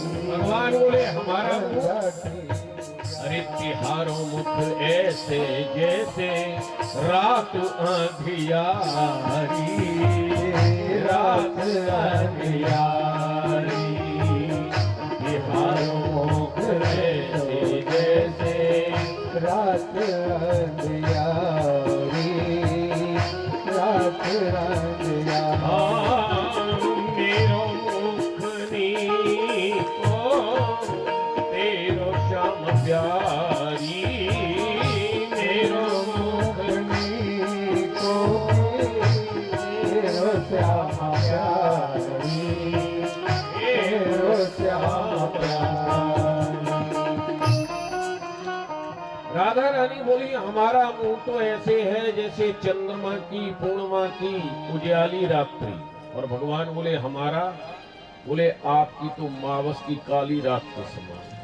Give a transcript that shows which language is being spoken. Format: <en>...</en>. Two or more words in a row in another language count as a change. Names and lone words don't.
<hi>भगवान बोले हमारा मुख, अरे</hi> <bra>तिहारो मुख ऐसे जैसे रात अंधियारी, रात अंधियारी। तिहारो मुख ऐसे जैसे रात अंधियारी, रात अंधियारी। मेरो मुख नीको तेरो श्यामा प्यारी, मेरो मुख नीको तेरो श्यामा प्यारी, मेरो श्यामा प्यारी।</bra> <hi>राधा रानी बोली हमारा मुंह तो ऐसे है जैसे चंद्रमा की पूर्णिमा की उजाली रात्रि। और भगवान बोले हमारा, बोले आपकी तो मावस की काली रात के समान है।</hi>